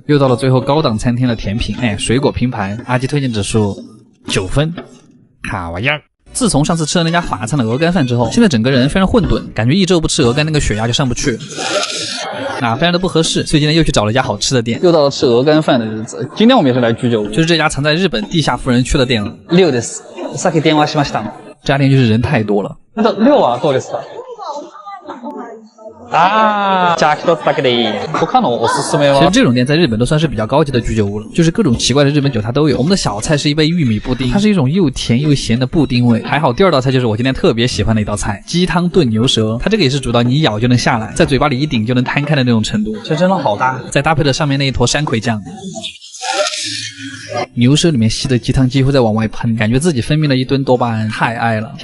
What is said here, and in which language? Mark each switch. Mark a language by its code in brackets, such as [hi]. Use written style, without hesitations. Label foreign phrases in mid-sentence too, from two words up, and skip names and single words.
[zh] 又到了最后高档餐厅的甜品，水果拼盘，阿基推荐指数9分，好玩意儿。自从上次吃了那家法餐的鹅肝饭之后，现在整个人非常混沌，感觉一周不吃鹅肝那个血压就上不去，非常的不合适，所以今天又去找了一家好吃的店。又到了吃鹅肝饭的日子，今天我们也是来居酒屋，就是这家藏在日本地下富人区的店了。6 です。 [ja] さっき電話しました。 [zh] 这家店就是人太多了。那 [ja] 6 はどうですか？じゃあ1つだけでいい。他のおすすめは。 [zh] 其实这种店在日本都算是比较高级的居酒屋了，就是各种奇怪的日本酒它都有。我们的小菜是一杯玉米布丁，它是一种又甜又咸的布丁味。还好第二道菜就是我今天特别喜欢的一道菜，鸡汤炖牛舌，它这个也是煮到你一咬就能下来，在嘴巴里一顶就能摊开的那种程度，这真的好大。再搭配着上面那一坨山葵酱。牛舌里面吸的鸡汤几乎在往外喷，感觉自己分泌了一吨多巴胺，太爱了。